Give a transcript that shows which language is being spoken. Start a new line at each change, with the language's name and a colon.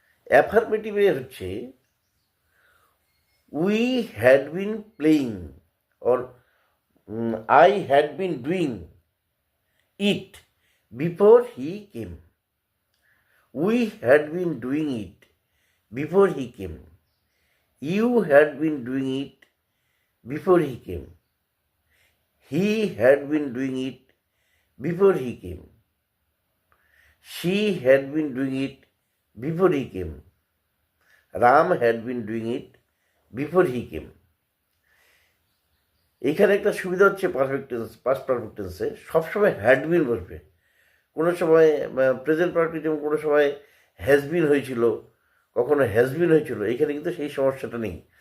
Bangla: অ্যাফার্মেটিভে হচ্ছে
English: We had been playing or I had been doing it before he came. We had been doing it before he came. You had been doing it before he came. He had been doing it before he came. She had been doing it before he came. Ram had been doing it before he came.
Bangla: এখানে একটা সুবিধা হচ্ছে perfect tense, past perfect টেন্সে সবসময় had been বসবে। কোনো সময় present perfect, যেমন কোনো সময় হ্যাজ বিন হয়েছিল, কখনো হ্যাজ বিন হয়েছিল, এখানে কিন্তু সেই সমস্যাটা নেই।